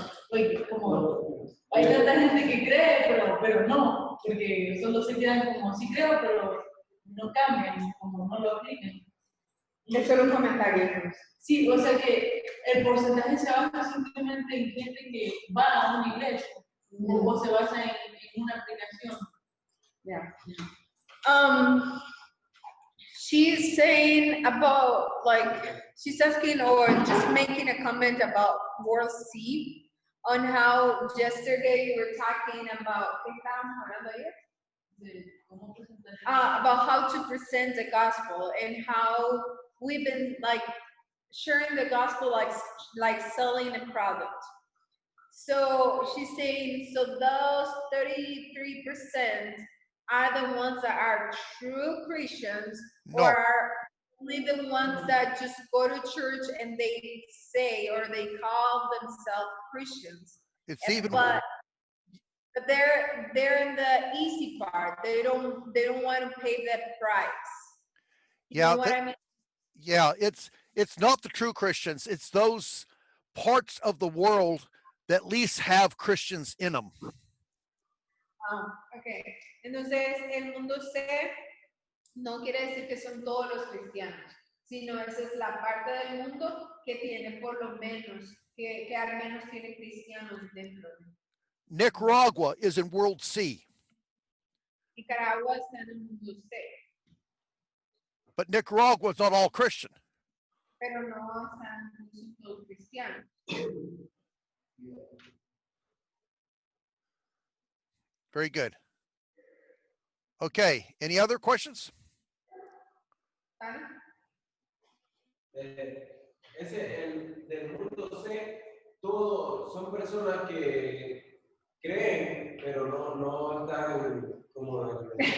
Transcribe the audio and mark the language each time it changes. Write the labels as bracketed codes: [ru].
[es] Oye, como hay tanta gente que cree, pero no, porque solo se quedan como sí creo, pero no cambian, como no lo aplican. Es solo un comentario. Sí, o sea que el porcentaje se basa simplemente en gente que va a una iglesia o se basa en una aplicación. [en] Yeah. She's saying about, like, she's asking or just making a comment about World C, on how yesterday you were talking about, [es] ¿qué estábamos hablando ayer? De cómo presentar. [en] About how to present the gospel and how we've been like sharing the gospel like selling a product. So she's saying, so those 33% are the ones that are true Christians, No. or are only the ones that just go to church and they say or they call themselves Christians. It's even But they're in the easy part. They don't want to pay that price. You Yeah, know what I mean? yeah, it's not the true Christians. It's those parts of the world that at least have Christians in them. Okay. [es] Entonces, el mundo C no quiere decir que son todos los cristianos, sino esa es la parte del mundo que tiene por lo menos, que al menos tiene cristianos dentro. [en] Nicaragua is in World C, [es] Nicaragua está en el mundo C, [en] but Nicaragua is not all Christian. [es] pero no están todos cristianos. [en] Very good. Okay, any other questions? [es] ¿Vale? El del mundo C, todos son personas que creen, pero no están como...